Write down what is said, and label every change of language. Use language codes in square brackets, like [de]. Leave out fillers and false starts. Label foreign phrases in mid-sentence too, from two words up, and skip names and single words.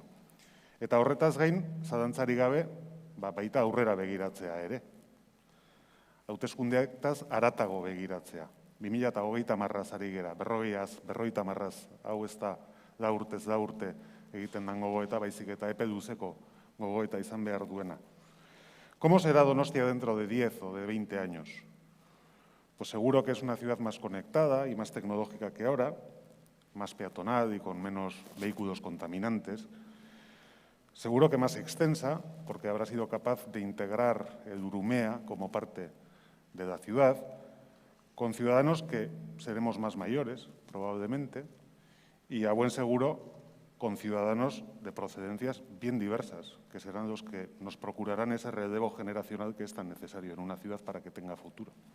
[eu] Eta horretaz gain, zalantzari gabe, baita aurrera begiratzea ere. Hauteskundeetaz haratago begiratzea. 2030 ari gera, 50, hau ez da da urte egiten den gogoeta, baizik eta epe luzeko gogoeta izan behar duena. [es] ¿Cómo será Donostia dentro de 10 o de 20 años? Pues seguro que es una ciudad más conectada y más tecnológica que ahora, más peatonal y con menos vehículos contaminantes. Seguro que más extensa, porque habrá sido capaz de integrar el Urumea como parte de la ciudad, con ciudadanos que seremos más mayores, probablemente, y a buen seguro con ciudadanos de procedencias bien diversas, que serán los que nos procurarán ese relevo generacional que es tan necesario en una ciudad para que tenga futuro.